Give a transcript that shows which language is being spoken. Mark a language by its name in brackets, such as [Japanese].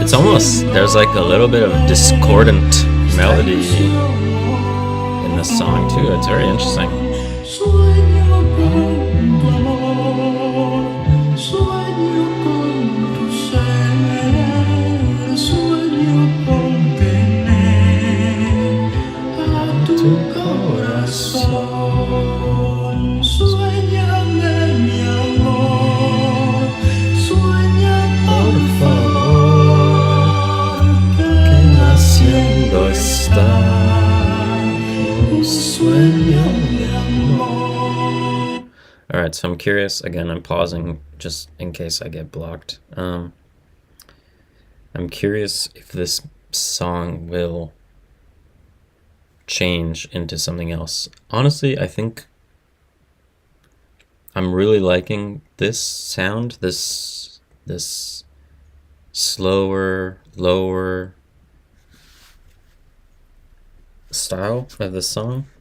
[English] It's almost, there's like a little bit of discordant melody in this song too. It's very interesting. [Spanish] Sueño con tu amor, sueño con tu ser, sueño con tener a tu corazón. Suéñame mi amor, sueña por favor, que naciendo está un sueño de amor. [English] Alright, so I'm curious. Again, I'm pausing just in case I get blocked. I'm curious if this song will change into something else. Honestly, I think I'm really liking this sound, this slower, lower style of the song.